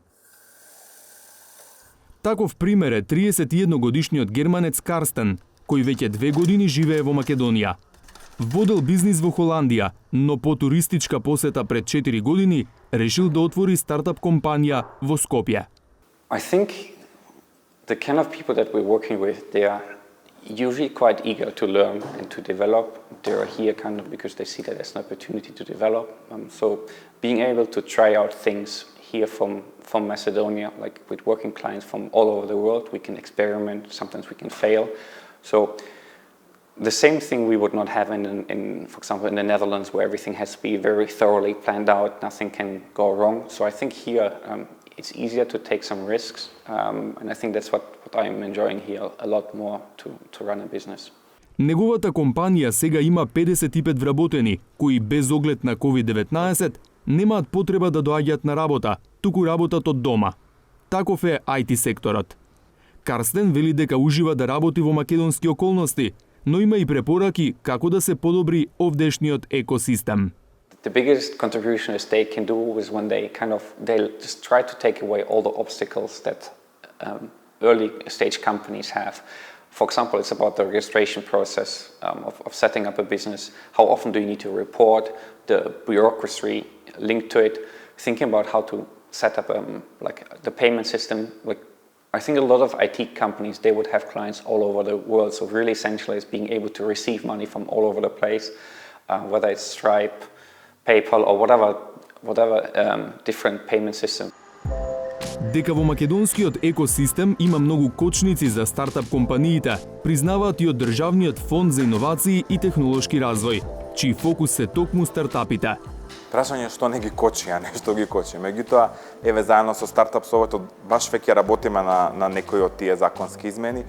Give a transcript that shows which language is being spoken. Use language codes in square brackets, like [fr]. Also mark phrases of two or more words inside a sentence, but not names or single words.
[mk] Таков пример е 31 годишниот германец Карстен, кој веќе 2 години живее во Македонија. Водел бизнис во Холандија, но по туристичка посета пред 4 години решил да отвори стартап компанија во Скопје. [en] I think the kind of people that we're working with, they are usually quite eager to learn and to develop. They're here kind of because they see that as an opportunity to develop. So being able to try out things here from Macedonia, like with working clients from all over the world, we can experiment, sometimes we can fail. So the same thing we would not have in, for example, in the Netherlands, where everything has to be very thoroughly planned out, nothing can go wrong. So I think here it's easier to take some risks, and I think that's what I'm enjoying here a lot more to run a business. [mk] Неговата компанија сега има 55 вработени, кои без оглед на COVID-19 немаат потреба да доаѓаат на работа, туку работат од дома. Таков е IT секторот. Карстен вели дека ужива да работи во македонски околности, но има и препораки како да се подобри овдешниот екосистем. [en] The biggest contribution is they can do is when they'll just try to take away all the obstacles that early stage companies have. For example, it's about the registration process of setting up a business. How often do you need to report, the bureaucracy linked to it, thinking about how to set up like the payment system. Like, I think a lot of IT companies, they would have clients all over the world. So really essential is being able to receive money from all over the place, whether it's Stripe, PayPal or whatever different payment system. [mk] Дека во македонскиот екосистем има многу кочници за стартап компаниите, признаваат и од Државниот фонд за иновации и технолошки развој, чиј фокус се токму стартапите. Прашање што не ги кочи, а не што ги кочи. Меѓутоа, еве заедно со Стартап Советот баш веќе работиме на некои од тие законски измени.